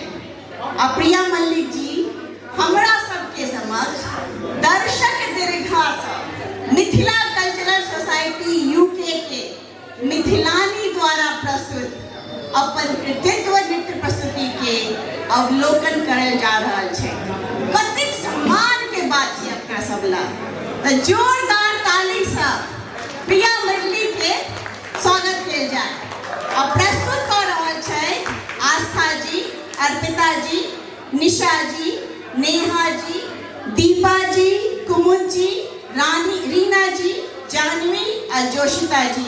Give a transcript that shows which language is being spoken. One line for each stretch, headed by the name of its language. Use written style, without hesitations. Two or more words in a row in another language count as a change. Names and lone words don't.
Maithili: आ प्रिया मल्लिक जी हमरा सबके समक्ष दर्शक दीर्घा से मिथिला कल्चरल सोसाइटी यूके के मिथिलानी द्वारा प्रस्तुत अपन कृतित्व नृत्य प्रस्तुति के अवलोकन करल जा रहल छै। कतेक सम्मान के बात छै अपना सबला। तो जोरदार ताली से प्रिया मल्लिक के स्वागत कयल जाय। और प्रस्तुत कर रहल छै आस्था जी, अर्पिता जी, निशा जी, नेहा जी, दीपा जी, कुमुद जी, रानी, रीना जी, जानवी और जोशिता जी।